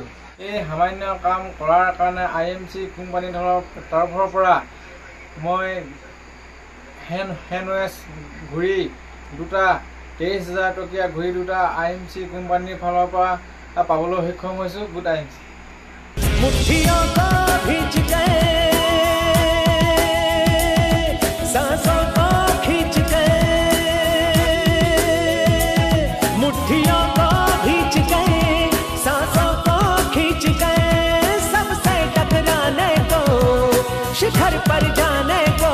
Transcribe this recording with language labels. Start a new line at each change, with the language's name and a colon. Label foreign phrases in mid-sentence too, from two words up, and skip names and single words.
Assamese: এই সামান্য কাম কৰাৰ কাৰণে IMC কোম্পানীৰ তৰফৰ পৰা মই হেণ্ডৱেছ ঘড়ী দুটা, 23,000 টকীয়া ঘড়ী দুটা IMC কোম্পানীৰ ফালৰ পৰা পাবলৈ সক্ষম হৈছোঁ। গুড IMC।
Hindi: मुट्ठियों को खींच के, सांसों को खींच के, मुट्ठियों को खींच के, सांसों को खींच के, सबसे टकराने को, शिखर पर जाने